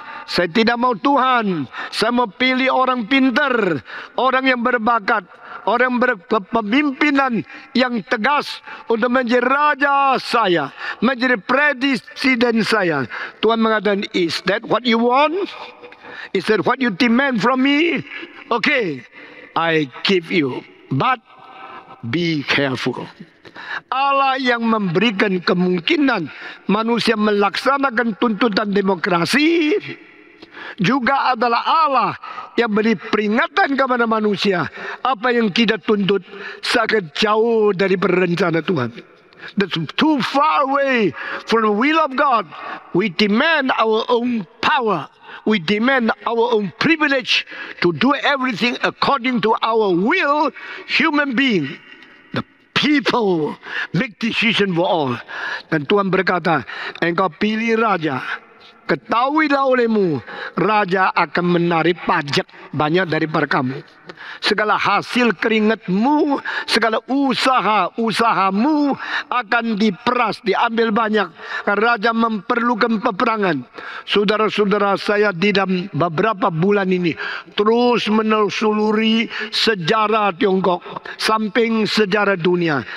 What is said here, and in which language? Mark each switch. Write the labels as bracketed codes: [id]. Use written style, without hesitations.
[id] Saya tidak mau Tuhan. Saya mau pilih orang pintar, orang yang berbakat, orang berpemimpinan yang tegas untuk menjadi raja saya, menjadi presiden saya. Tuhan mengatakan, is that what you want? [en] He said, what you demand from me, okay, I give you. But be careful. [id] Allah yang memberikan kemungkinan manusia melaksanakan tuntutan demokrasi juga adalah Allah yang beri peringatan kepada manusia apa yang kita tuntut sangat jauh dari rencana Tuhan. [en] That's too far away from the will of God. We demand our own power. We demand our own privilege to do everything according to our will, human being. The people make decision for all. [id] Dan Tuhan berkata, engkau pilih raja. Ketahuilah olehmu, raja akan menarik pajak banyak daripada kamu. Segala hasil keringatmu, segala usahamu akan diperas, diambil banyak. Raja memerlukan peperangan. Saudara-saudara, saya di dalam beberapa bulan ini terus menelusuri sejarah Tiongkok, samping sejarah dunia.